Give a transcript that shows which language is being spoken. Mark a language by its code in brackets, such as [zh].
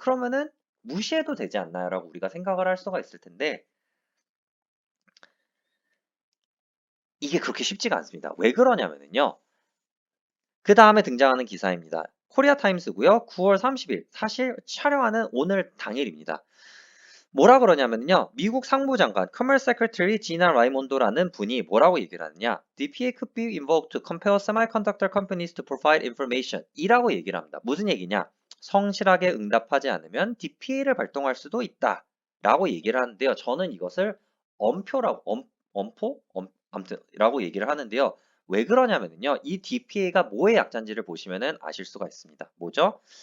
[ko] 그러면은 무시해도 되지 않나요? 라고 우리가 생각을 할 수가 있을 텐데 이게 그렇게 쉽지가 않습니다. 왜 그러냐면요. 그 다음에 등장하는 기사입니다. 코리아 타임스고요. 9월 30일. 사실 촬영하는 오늘 당일입니다. 뭐라 그러냐면요. 미국 상무장관 [en] Commerce Secretary [ko] 지나 라이몬도라는 분이 뭐라고 얘기를 하느냐. [en] DPA could be invoked to compel semiconductor companies to provide information [ko] 이라고 얘기를 합니다. 무슨 얘기냐. 성실하게 응답하지 않으면 DPA를 발동할 수도 있다 라고 얘기를 하는데요. 저는 이것을 엄포? 아무튼 라고 얘기를 하는데요. 왜 그러냐면요. 이 DPA가 뭐의 약자인지를 보시면 아실 수가 있습니다. 뭐죠?